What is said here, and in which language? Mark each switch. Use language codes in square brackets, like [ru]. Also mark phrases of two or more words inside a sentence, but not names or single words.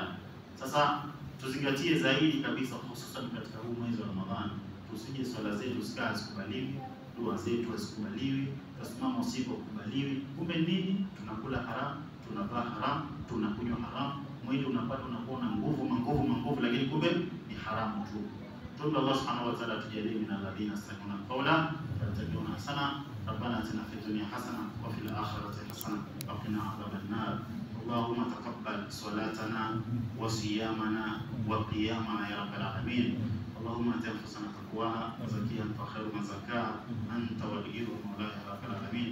[sw] Sasa tuzingatie zaidi kabisa, hususan katika huu mwezi wa Ramadhani, tusije swala zetu zikawa zikubaliwi, dua zetu zikubaliwi, tusimamo usiku kubaliwi. Kumbe nini? Tunakula haram, tunavaa haram, tunakunywa haram, mwili unapata unakuwa na nguvu, lakini kumbe ni haramu tu. Tuombe Allah [ar] سبحانه وتعالى [sw] tujalie [ar] من الذين يستمعون القول فيتبعون أحسنه. ربنا آتنا في الدنيا حسنة وفي الآخرة حسنة وقنا عذاب النار. اللهم تقبل صلاتنا وصيامنا وقيامنا يا رب العالمين. اللهم ات انفسنا تقواها وزكيها انت خير من زكاها انت وليها ومولاها يا رب العالمين.